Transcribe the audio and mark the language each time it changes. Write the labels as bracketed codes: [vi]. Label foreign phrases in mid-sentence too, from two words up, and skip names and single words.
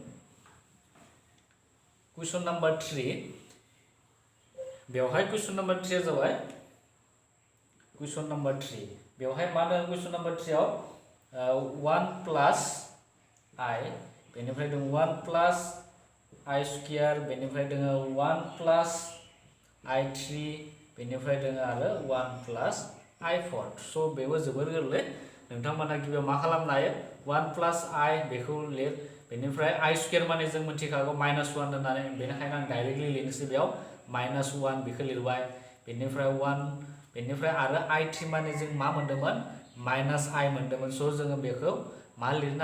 [en] question number [brx] 3 बेवहाय [en] question number [brx] 3 आ जाबाय [en] question number [brx] 3 बेवहाय मा दं [en] question number [brx] 3 आव 1 प्लस I बेनिफ्राय दं 1 प्लस I स्क्वायर बेनिफ्राय दङ 1 प्लस I3 बेनिफ्राय दङ आरो 1 प्लस I4 सो बेबो जोबोर गोरलै नोंथांमोना गिबियाव मा खालामनो हायो 1 प्लस I बेखौ लिर बेनिफ्राय I स्क्वायर माने जों मिथिखागौ -1 होननानै बेनिखायनो आं डाइरेक्टलि लिरनोसै बेयाव -1 बेखौ लिरबाय बेनिफ्राय 1 बेनिफ्राय आरो I3 माने जों मा मोनदोंमोन -I मोनदोंमोन सो जोङो बेखौ मा लिरनो